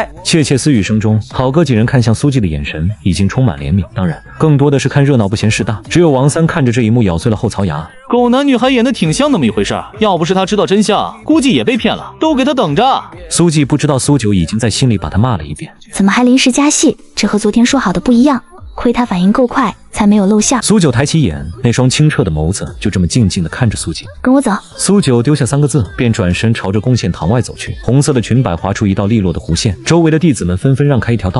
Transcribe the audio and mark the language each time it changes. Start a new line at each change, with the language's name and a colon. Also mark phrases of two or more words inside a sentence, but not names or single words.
Chinese: 竊竊私語聲中，好哥幾人看向蘇季的眼神已經充滿憐憫，當然更多的是看熱鬧不嫌事大。只有王三看着這一幕咬碎了後槽牙。狗男女還演得挺像那麼一回事兒，要不是他知道真相，估計也被騙了，都給他等着。蘇季不知道蘇九已經在心裡把他罵了一遍，怎麼還臨時加戲？這和昨天說好的不一樣。虧他反應夠快，才沒有露相。蘇九抬起眼，那雙清澈的眸子就這麼靜靜地看着蘇季。跟我走。蘇九丟下3個字，便轉身朝着貢獻堂外走去。紅色的裙擺劃出一道利落的弧線，周圍的弟子們紛紛讓開一條道。